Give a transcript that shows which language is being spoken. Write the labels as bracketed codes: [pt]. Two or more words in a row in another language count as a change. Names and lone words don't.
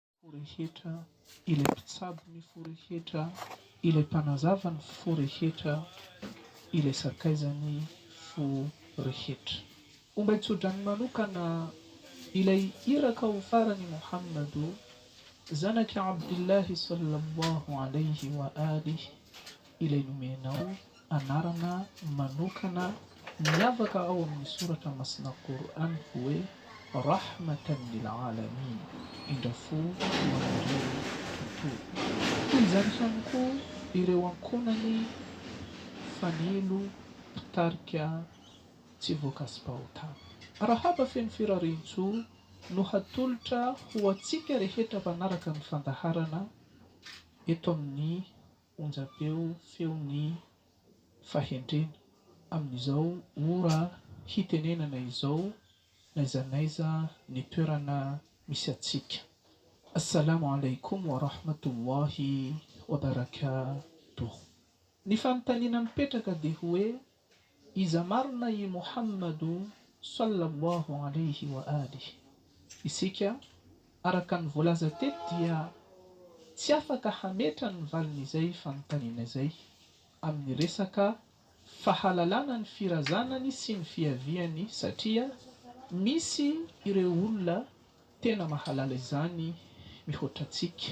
[mg] Rehetra ilay mpitsabo ny fo rehetra, ilay mpanazava ny fo rehetra, ilay sakaizany fo rehetra. Ombaitsodrany manokana ilay iraka ho farany Muhammadu zanaka Abdullahi [ar] صلى الله عليه وآله, [mg] ilay nomenao anarana manokana miavaka ao amin'ny soratra masina Qur'an hoe [ar] رحمة للعالمين, [mg] indrafo hoan'ireo tontolo. Izany ihany koa ireo ankonany fanilo mpitarika tsy voakasim-pahotana. Rahaba feno firarian-tso no hatolotra ho antsika rehetra mpanaraka ny fandaharana eto amin'ny onjam-peo feon'ny fahendrena amin'izao ora hitenenana izao naiza naiza ny toerana misy atsika. [ar] السلام عليكم ورحمة الله وبركاته. [mg] Ny fanontaniana mipetraka dia hoe iza marina i Muhammadu [ar] صلى الله عليه وآله. [mg] Isika araka ny voalaza teto dia tsy afaka hametra ny valin'izay fanontaniana izay amin'ny resaka fahalalana ny firazanany sy ny fiaviany, satria misy ireo olona tena mahalala izany mihoatra antsika.